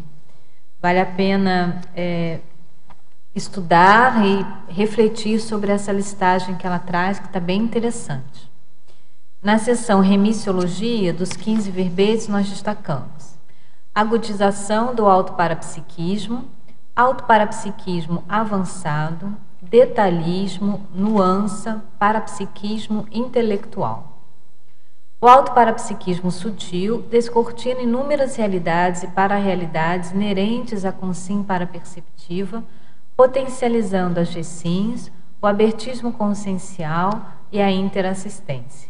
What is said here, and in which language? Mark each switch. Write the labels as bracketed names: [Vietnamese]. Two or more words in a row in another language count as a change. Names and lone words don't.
[Portuguese] Vale a pena estudar e refletir sobre essa listagem que ela traz, que está bem interessante. Na seção remissiologia, dos 15 verbetes, nós destacamos agudização do autoparapsiquismo, autoparapsiquismo avançado, detalhismo, nuança, parapsiquismo intelectual. O autoparapsiquismo sutil descortina inúmeras realidades e para-realidades inerentes à consim paraperceptiva, potencializando as GSINs, o abertismo consciencial e a interassistência.